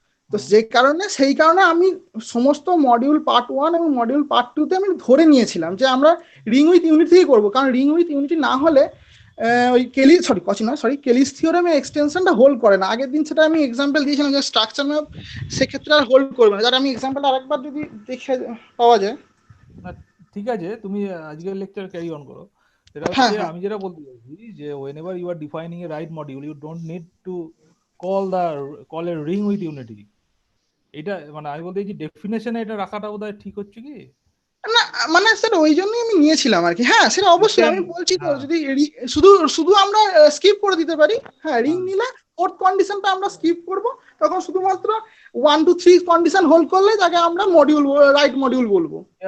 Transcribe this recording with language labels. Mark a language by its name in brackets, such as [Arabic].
[Bangla] তো সেই কারণে আমি সমস্ত মডিউল পার্ট 1 এবং মডিউল পার্ট 2 তে আমি ধরে নিয়েছিলাম যে আমরা রিং উইথ ইউনিটিই করবো, কারণ রিং উইথ ইউনিটি না হলে ওই কেলিস থিওরেমের এক্সটেনশনটা হোল্ড করে না। আগের দিন সেটা আমি এক্সাম্পল দিয়েছিলাম যে স্ট্রাকচার ম্যাপ সেক্ষেত্রে আর হোল্ড করবে না, যার আমি এক্সাম্পলটা আরেকবার যদি দেখে পাওয়া যায়। না, ঠিক আছে, তুমি আজকের লেকচার ক্যারি অন করো। সেটা হচ্ছে আমি যেটা বলতে চাইছি যে [English] whenever you are defining a right module, you don't need to call a ring with unity. [Bangla] এটা মানে আমি বলতে চাইছি ডেফিনেশনে এটা রাখাটা বোধহয় ঠিক হচ্ছে কি না, মানে স্যার ওই জন্যই আমি নিয়েছিলাম আর কি। হ্যাঁ সেটা অবশ্যই আমি বলছি তো, যদি শুধু আমরা স্কিপ করে দিতে পারি, হ্যাঁ রিং নিলে ফোর্থ কন্ডিশনটা আমরা স্কিপ করব, তখন শুধুমাত্র 1 2 3 কন্ডিশন হোল্ড করলে তাকে আমরা মডিউল রাইট মডিউল বলবো।